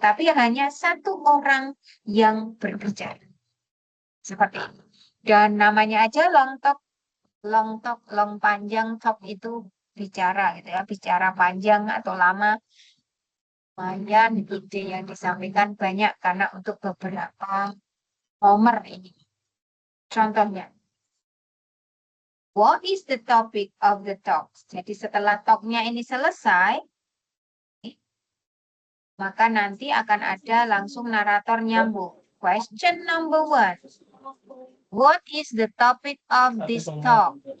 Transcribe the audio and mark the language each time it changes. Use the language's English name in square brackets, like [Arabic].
[Indonesian] Tapi hanya satu orang yang berbicara. Seperti itu. Dan namanya aja long talk, long panjang, talk itu bicara gitu ya, bicara panjang atau lama. Lumayan ide yang disampaikan banyak karena untuk beberapa nomor ini. Contohnya, [English] what is the topic of the talk? [Indonesian] Jadi setelah talknya ini selesai, maka nanti akan ada langsung narator nyambung. [English] Question number 1. What is the topic of this talk?